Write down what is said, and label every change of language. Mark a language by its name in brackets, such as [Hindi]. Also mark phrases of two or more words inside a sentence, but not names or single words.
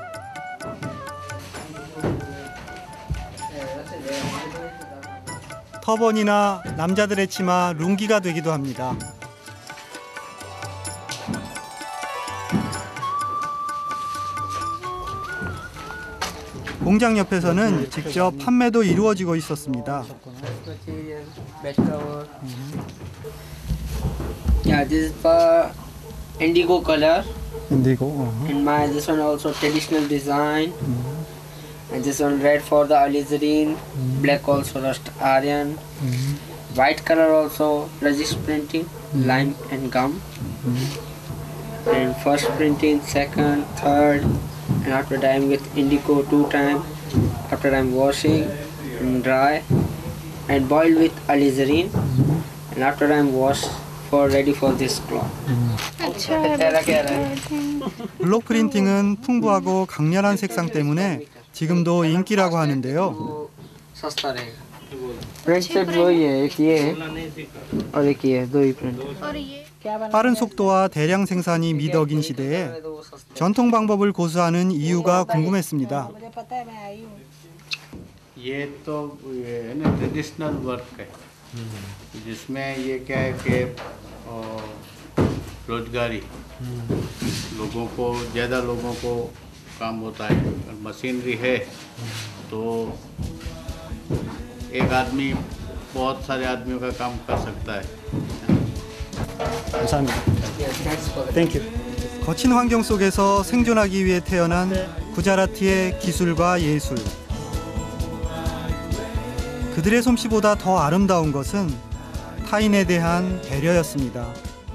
[Korean] 터번이나 남자들의 치마, 룽기가 되기도 합니다. 공장 옆에서는 직접 판매도 이루어지고 있었습니다. [English] Yeah, this is for indigo color. [Korean] 인디고. [English] And this one also traditional design. And this one red for the alizarin, black also rust iron. White color also resist printing, lime and gum. And first printing, second, third, and after dyeing with indigo 2 times. After I'm washing and dry and boiled with alizarin. And after I'm washed for ready for this cloth. [Korean] 블록 프린팅은 풍부하고 강렬한 색상 때문에 지금도 인기라고 하는데요. [Hindi] सस्ता रहेगा [English] print set [Hindi] वही है एक ये है और एक ये है दो ही प्रिंट [Korean] 빠른 속도와 대량 생산이 미덕인 시대에 전통 방법을 고수하는 이유가 궁금했습니다. [Hindi] ये तो ये है ना [English] traditional work [Hindi] है, जिसमें ये क्या है कि रोजगारी लोगों को, ज़्यादा लोगों को काम होता है। मशीनरी है तो एक आदमी बहुत सारे आदमियों का काम कर सकता है। [Korean] 감사합니다. [English] Thank you. [Korean] 거친 환경 속에서 생존하기 위해 태어난 구자라티의 기술과 예술. 그들의 솜씨보다 더 아름다운 것은 타인에 대한 배려였습니다.